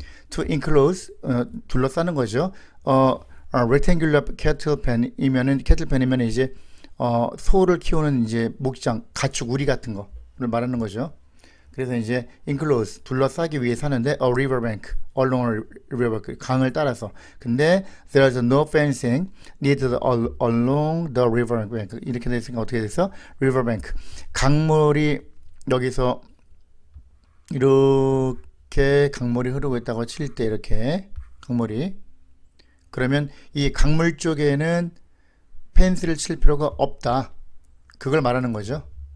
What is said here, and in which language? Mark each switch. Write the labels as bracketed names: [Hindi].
[English] to enclose, [Korean] 둘러싸는 거죠. [English] rectangular cattle pen [Korean] 이면은, cattle pen이면 이제 소를 키우는 이제 목장, 가축 우리 같은 거를 말하는 거죠. 그래서 이제 enclose, 둘러싸기 위해서 하는데 [English] a river bank, along a river, [Korean] 강을 따라서. 근데 [English] there's no fencing needed along the river bank. [Korean] 이렇게 돼 있으니까 어떻게 됐어? river bank, 강물이 여기서 이렇게 강물이 흐르고 있다고 칠 때, 이렇게 강물이, 그러면 이 강물 쪽에는 펜스를 칠 필요가 없다, 그걸 말하는 거죠.